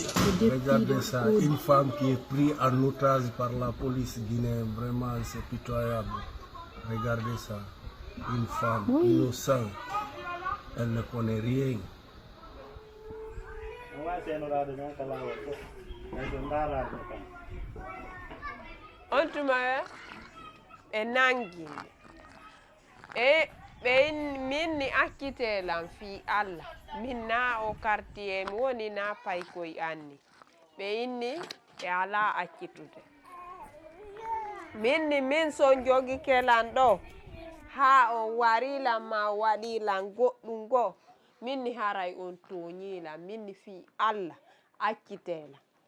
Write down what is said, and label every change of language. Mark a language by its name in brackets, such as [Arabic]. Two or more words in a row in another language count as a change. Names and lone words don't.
[French] Regardez ça, une femme qui est prise en otage par la police guinéenne, vraiment c'est pitoyable. Regardez ça, une femme innocente, elle ne connaît rien. [Fula] On tuma e nanginde e ɓe min ni akkitelan fi Allah min na o quartier mi woni na paykoye anni ɓe inni e ala akkitude min ni min son jogi kelan ɗo ha on warilan ma waɗilan goɗɗum goo min ni haray on toñilan min ni fi Allah akkitelan